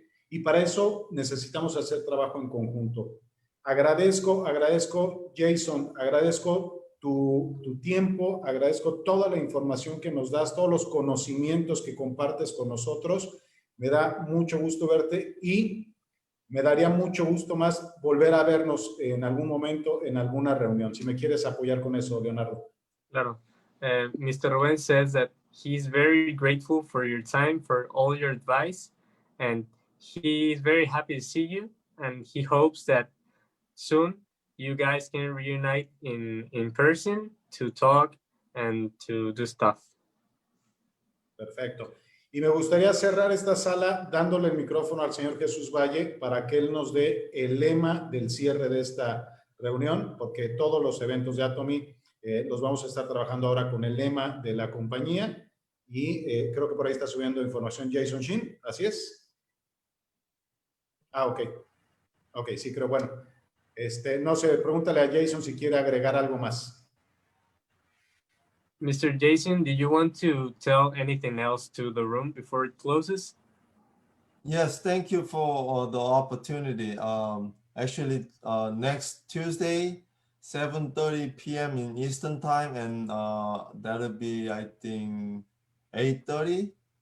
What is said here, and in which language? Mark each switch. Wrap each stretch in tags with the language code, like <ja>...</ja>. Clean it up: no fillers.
<es>Y para eso necesitamos hacer trabajo en conjunto. Agradezco, Jason, agradezco tu tiempo, agradezco toda la información que nos das, todos los conocimientos que compartes con nosotros. Me da mucho gusto verte y me daría mucho gusto más volver a vernos en algún momento, en alguna reunión. Si me quieres apoyar con eso, Leonardo. Claro. Mr.</es> <en>Rubén says that he's very grateful for your time, for all your advice, and he's very happy to see you, and he hopes that soon you guys can reunite in person to talk and to do stuff.</en> <es>Perfecto. Y me gustaría cerrar esta sala dándole el micrófono al señor Jesús Valle para que él nos dé el lema del cierre de esta reunión, porque todos los eventos de Atomy los vamos a estar trabajando ahora con el lema de la compañía y creo que por ahí está subiendo información Jason SHIM, ¿así es? Ah, ok. Ok, sí, creo, bueno. No sé, pregúntale a Jason si quiere agregar algo más.</es> <en>Mr. Jason, did you want to tell anything else to the room before it closes? Yes, thank you for the opportunity. Actually, next Tuesday, 7:30 p.m. in Eastern Time, and that'll be, I think, 8:30.</en>